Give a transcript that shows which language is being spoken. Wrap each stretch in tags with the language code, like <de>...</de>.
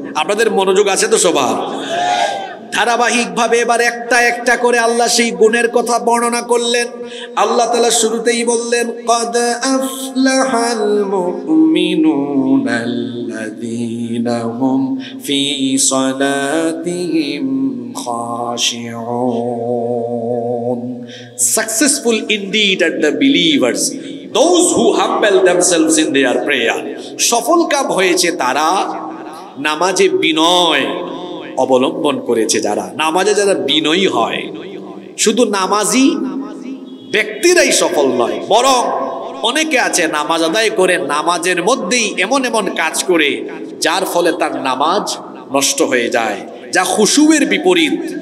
<bn>আপনাদের মনোযোগ আছে তো সবার? ধারাবাহিকভাবে এবার একটা একটা করে আল্লাহ সেই গুণের কথা বর্ণনা করলেন। আল্লাহ তাআলা শুরুতেই বললেন,</bn> <ar>ক্বাদ আফলাহাল মুমিনুনাল্লাযীনা হুম ফী সালাতিহিম খাশিউন।</ar> <en>Successful indeed are the believers, those who humble themselves in their prayer.</en> <bn>সফল কাম হয়েছে তারা নামাজে বিনয় অবলম্বন করেছে, যারা নামাজে যারা বিনয়ী হয়। শুধু নামাজি ব্যক্তিরাই সফল নয়, বরং অনেকে আছে নামাজ আদায় করে নামাজের মধ্যেই এমন এমন কাজ করে যার ফলে তার নামাজ নষ্ট হয়ে যায়, যা খুশুয়ের বিপরীত।</bn>